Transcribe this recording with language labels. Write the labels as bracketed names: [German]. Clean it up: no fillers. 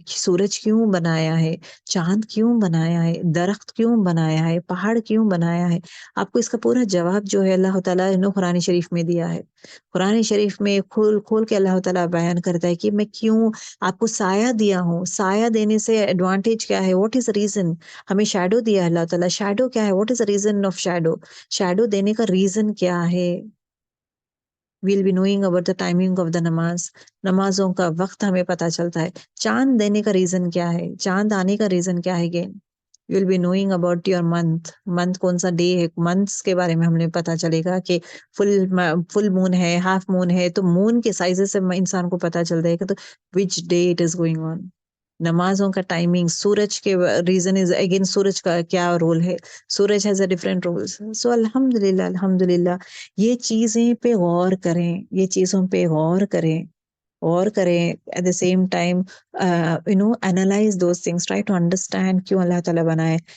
[Urdu] سورج کیوں بنایا ہے، چاند کیوں بنایا ہے، درخت کیوں بنایا ہے، پہاڑ کیوں بنایا ہے، آپ کو اس کا پورا جواب جو ہے اللہ تعالیٰ نے قرآن شریف میں دیا ہے. قرآن شریف میں کھول کے اللہ تعالیٰ بیان کرتا ہے کہ میں کیوں آپ کو سایہ دیا ہوں. سایہ دینے سے ایڈوانٹیج کیا ہے، [English] What is reason. [Urdu] ہمیں شیڈو دیا اللہ تعالیٰ، شیڈو کیا ہے، [English] What is reason of shadow. [Urdu] Shadow دینے کا ریزن کیا ہے. [English] we'll be knowing about the timing of the [Urdu] نمازوں کا وقت ہمیں پتہ چلتا ہے. چاند دینے کا ریزن کیا ہے، چاند آنے کا ریزن کیا ہے. [English] again you'll be knowing about your month [Urdu] کون سا ڈے ہے. منتھس کے بارے میں ہم نے پتہ چلے گا کہ فل مون ہے، ہاف مون ہے، تو مون کے سائزز سے انسان کو پتہ چلتا ہے کہ تو [English] which day it is going on. [Urdu] نمازوں کا ٹائمنگ، سورج کے ریزن از اگین سورج کا کیا رول ہے. سورج [English] Has a different roles. [Urdu] سو الحمدللہ یہ چیزیں پہ غور کریں، یہ چیزوں پہ غور کریں [English] at the same time analyze those things, try to understand [Urdu] کیوں اللہ تعالیٰ بنائے.